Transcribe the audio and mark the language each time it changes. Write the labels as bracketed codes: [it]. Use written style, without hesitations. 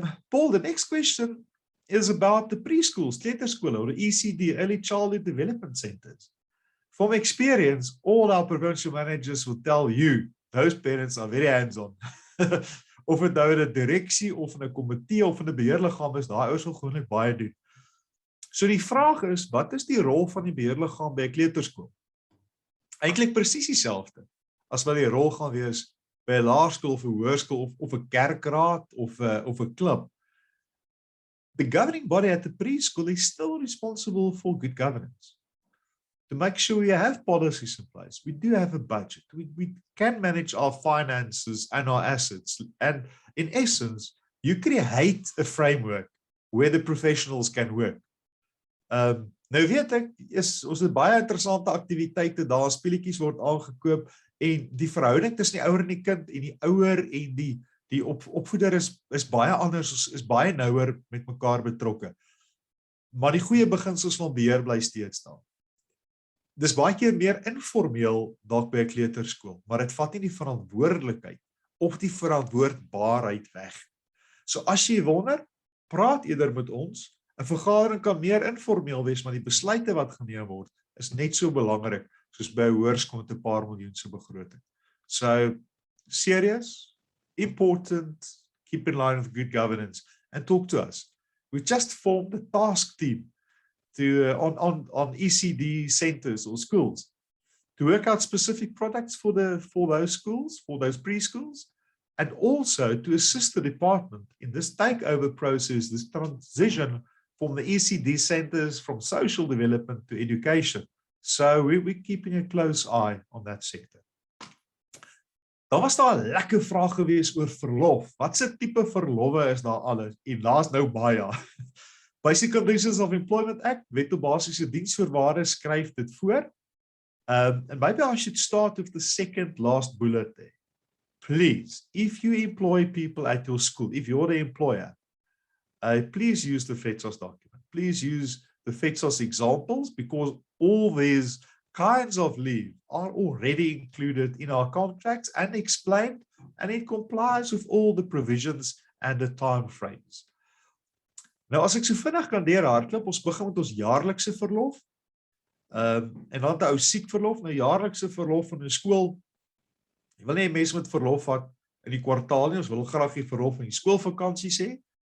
[en] Paul, the next question is about the preschools, kleuterskole, or the ECD, Early Childhood Development Centers. From experience, all our provincial managers will tell you, those parents are very hands-on. [af] Of het nou 'n direksie, of 'n komitee, of 'n beheerliggaam is, daai ouers wil gewoonlik baie doen. So die vraag is, wat is die rol van die beheerliggaam by 'n kleuterskool? Eintlik presies dieselfde as wat die rol gaan wees by 'n laerskool of 'n hoërskool of 'n kerkraad of 'n klub. [en] The governing body at the preschool is still responsible for good governance. To make sure we have policies in place. We do have a budget. We can manage our finances and our assets. And in essence, you create a framework where the professionals can work. [af] Nou weet ek, ons het baie interessante aktiwiteite, daar speletjies word aangekoop en die verhouding tussen die ouer en die kind en die ouer en die opvoeder is baie anders, is baie nouer met mekaar betrokke. Maar die goeie beginsels van beheer bly steeds daar. Dis baie keer meer informeel dalk by 'n kleuterskool, maar dit vat nie die verantwoordelikheid of die verantwoordbaarheid weg. So as jy wonder, praat eerder met ons. 'n Vergadering kan meer informeel wees, maar die besluite wat geneem word is net so belangrik soos by 'n hoërskool met 'n paar miljoen se begroting. [en] So serious, important, keep in line with good governance and talk to us. We just formed a task team to on ECD centers or schools to work out specific products for those schools, for those preschools, and also to assist the department in this takeover process, this transition from the ECD centers from social development to education. So we're keeping a close eye on that sector. [af] Daar was daar 'n lekker vraag gewees oor verlof. Wat se tipe verlofwe is daar alles? En daar's nou baie. Basic Conditions of Employment Act, Wet op Basiese Diensvoorwaardes skryf dit voor. [en] And maybe I should start with the second last bullet there. Please, if you employ people at your school, if you're the employer, please use the FEDSAS document. Please use the FEDSAS examples, because all these kinds of leave are already included in our contracts and explained, and it complies with all the provisions and the time frames. [af] Nou, as ek so vinnig kan deurhardloop, ons begin met ons jaarlikse verlof, en dan 'n ou siekverlof. Nou, jaarlikse verlof in 'n skool, jy wil nie mense met verlof vat in die kwartaal nie, ons wil graag die verlof in die skoolvakansies hê.